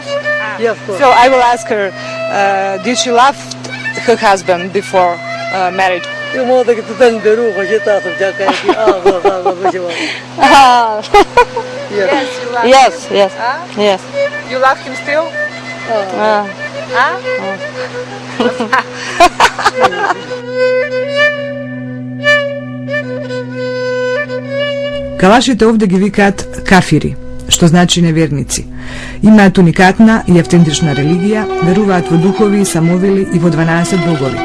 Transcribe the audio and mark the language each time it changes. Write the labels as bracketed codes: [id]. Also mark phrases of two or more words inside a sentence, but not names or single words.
[en] Yes, of course. So I will ask her, did she love her husband before marriage? You know that it's been the roof, but it's Yes, you love him. Yes. You love him still? [mk] Калашите овде ги викаат кафири, што значи неверници. Имаат уникатна и автентична религија, веруваат во духови, самовили и во 12 богови.